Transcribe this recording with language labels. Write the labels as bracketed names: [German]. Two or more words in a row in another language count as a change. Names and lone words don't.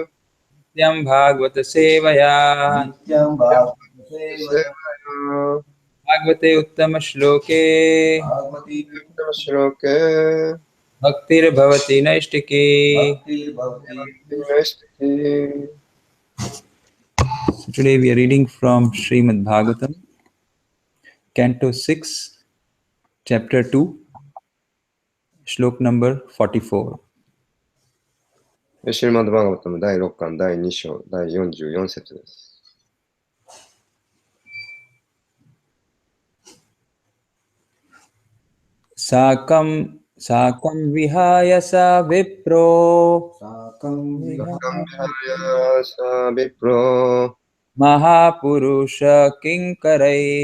[Sanskrit] नित्यं भागवत सेवया Sevaya भागवते उत्तमश्लोके Shroke भक्तिर्भवति नैष्टिकी Nesti [English] So today we are reading from Srimad Bhagavatam, Canto 6, Chapter 2, Shlok number 44. [Japanese] シルマッド・バーガバトム第6巻第2章第44節です。 [Sanskrit] साकं विहाय सा विप्रो सा विप्रो महापुरुष किङ्करै